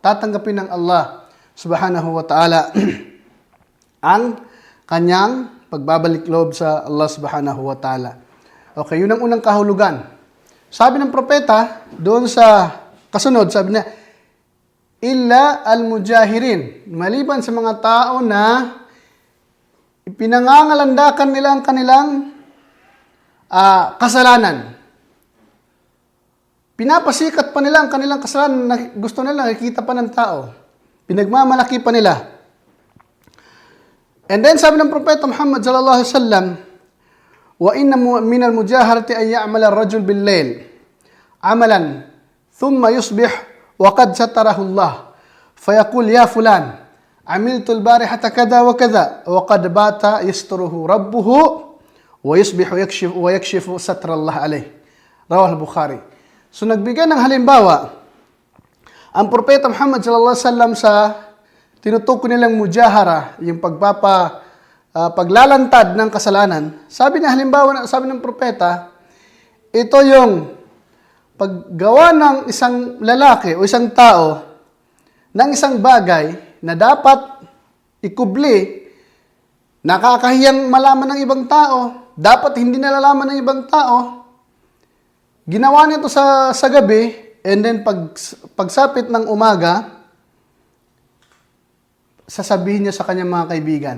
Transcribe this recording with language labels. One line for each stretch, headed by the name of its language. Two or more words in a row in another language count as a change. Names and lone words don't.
Filipino: Tatanggapin ng Allah
Arabic: سبحانه وتعالى
Filipino: ang kanyang pagbabalik loob sa Allah
Arabic: سبحانه وتعالى.
Filipino: Okay, yun ang unang kahulugan. Sabi ng propeta, doon sa kasunod, sabi niya,
Arabic: إلا المجاهرين,
Filipino: maliban sa mga tao na pinangangalandakan nila ang kanilang kasalanan. Pinapasikat pa nila ang kanilang kasalanan na gusto nila nakikita pa ng tao. Pinagmamalaki pa nila.
English: And then
Filipino: sabi ng propeta Muhammad
Arabic: صلى الله عليه وسلم وإن من المجاهرة أن يعمل الرجل بالليل عملا ثم يصبح وقد ستره الله فيقول يا فلان عملت البارحة كذا وكذا وقد بات يستره ربه ويصبح يكشف ستر الله عليه. رواه البخاري.
Filipino: So nagbigay ng halimbawa ang propeta Muhammad
Arabic: صلى الله عليه وسلم
Filipino: sa tinutukoy nilang mujahara, yung paglalantad ng kasalanan. Sabi niya, halimbawa, sabi ng propeta, ito yung paggawa ng isang lalaki o isang tao ng isang bagay na dapat ikubli, nakakahiyang malaman ng ibang tao, dapat hindi nalalaman ng ibang tao, Ginawa niya ito sa gabi,
English: and then
Filipino: pagsapit ng umaga, sasabihin niya sa kanyang mga kaibigan.